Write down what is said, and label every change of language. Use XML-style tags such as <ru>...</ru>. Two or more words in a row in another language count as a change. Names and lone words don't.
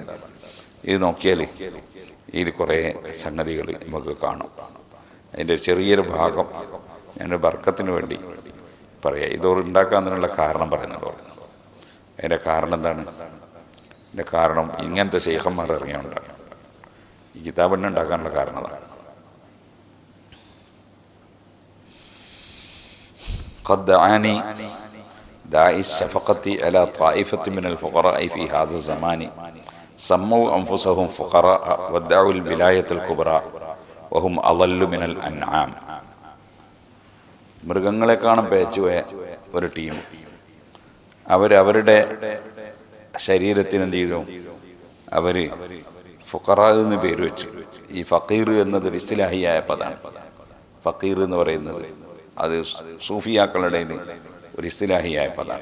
<ml>ഇത് നോക്കിയാൽ ഇതിൽ കുറേ സംഗതികൾ നമുക്ക് കാണും. അതിൻ്റെ ചെറിയൊരു ഭാഗം ഞാനൊരു ബർക്കത്തിന് വേണ്ടി പറയാം. ഇതോട് ഉണ്ടാക്കാനുള്ള കാരണം പറയുന്നുണ്ടോ? അതിൻ്റെ കാരണം എന്താണ്? അതിൻ്റെ കാരണം ഇങ്ങനത്തെ ശൈഖന്മാർ ഇറങ്ങിയുണ്ടാണ്. ഈ കിതാബ് തന്നെ ഉണ്ടാക്കാനുള്ള കാരണം അതാണ്.</ml> <ar>قد دعاني داعي الشفقة على طائفة من الفقراء في هذا الزمان سموا أنفسهم فقراء وادعوا الولاية الكبرى وهم أضل من الأنعام.</ar> <ml>മൃഗങ്ങളെക്കാളും പേച്ചുപോയ ഒരു ടീം അവരവരുടെ ശരീരത്തിന് എന്ത് ചെയ്തു? അവർ ഫുഖറ എന്ന് പേര് വെച്ചു. ഈ ഫക്കീർ എന്നത് ഇസ്ലാഹിയായ പദമാണ്. ഫക്കീർ എന്ന് പറയുന്നത് അത് സൂഫിയാക്കളുടെ ഒരു ഇസ്ലാഹിയായ പദമാണ്.</ml>